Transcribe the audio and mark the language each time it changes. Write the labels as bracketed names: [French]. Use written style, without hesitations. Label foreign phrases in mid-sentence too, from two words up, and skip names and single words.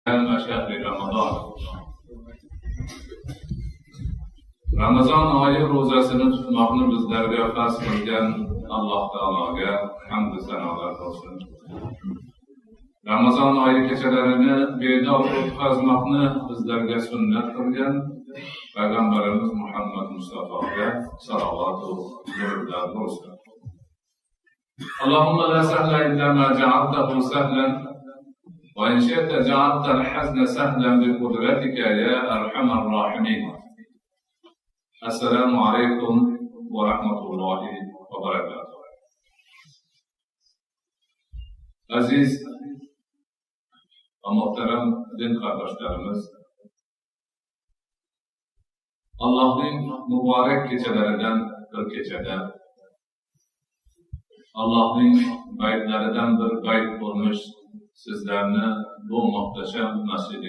[Arabic] شهر رمضان. [Uzbek] Ramazon oyi ro'zasini tutmoqni bizlarga farz qilgan Alloh taologa hamd sanolar bo'lsin. Ramazon oyi kechalarini bedor o'tkazmoqni bizlarga sunnat qilgan Payg'ambarimiz Muhammad Mustafoga salovat va durudlar bo'lsin. [Arabic] اللهم لا سهل إلا ما جعلته سهلا وإن شئت جعلت الحزن سهلا بقدرتك يا أرحم الراحمين. السلام عليكم ورحمة الله وبركاته. [Uzbek] Aziz va muhtaram din qardoshlarimiz, Allohning muborak kechalaridan bir kechada Allohning baytlaridan bir bayt bo'lmish sizlarni bu muhtasham masjid